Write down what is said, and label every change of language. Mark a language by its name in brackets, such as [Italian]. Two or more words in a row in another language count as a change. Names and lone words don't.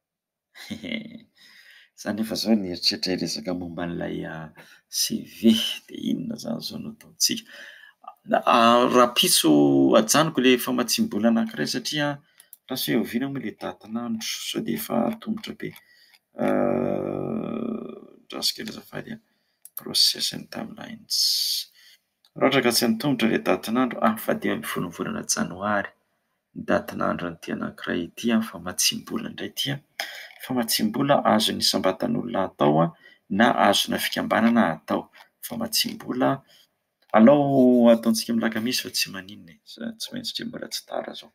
[Malagasy] Zany efa zao ny eritreritra hiresaka momba an'ilay CV dia inona zany zao no ataontsika. Rahampitso ajanoko le famatsiam-bola anankiray satria raha sy hoe oviana moa le datin'andro sao dia efa tongotra be. Andrasoko kely azafady [English] process and timelines. [Malagasy] Raha ohatra ka tsy antongotra le datin'andro fa 5 amby folo ny volana janoary ny datin'andro an'ity anankiray ity famatsiam-bola indray ity. Famatsiam-bola azon'ny isam-batan'olona atao na azona fikambanana atao. Famatsiam-bola alao ataontsika milakamisy fa tsy maninona tsy maintsy satria mbola tsy tara zao.